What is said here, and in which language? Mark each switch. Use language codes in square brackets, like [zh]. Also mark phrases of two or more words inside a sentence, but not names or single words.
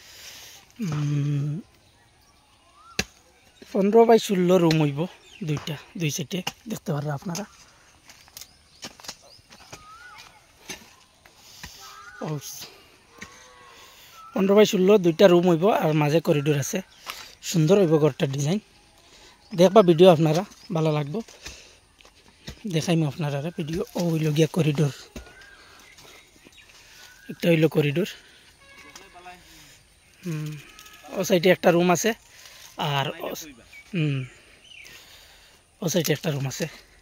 [bn] 15 বাই 16 রুম হইব, দুইটা দুই সাইডে দেখতে পারা আপনারা। 15 বাই 16 দুইটা রুম হইব আর মাঝে করিডোর আছে। সুন্দর হইব ঘরটার ডিজাইন। দেখবা ভিডিও আপনারা ভালো লাগবো, দেখাইম আপনারা ভিডিও। ओ हইল গিয়া करिडोर, একটা হইল করিডোর। ও সাইডে একটা রুম আছে আর ও সাইডে একটা রুম আছে।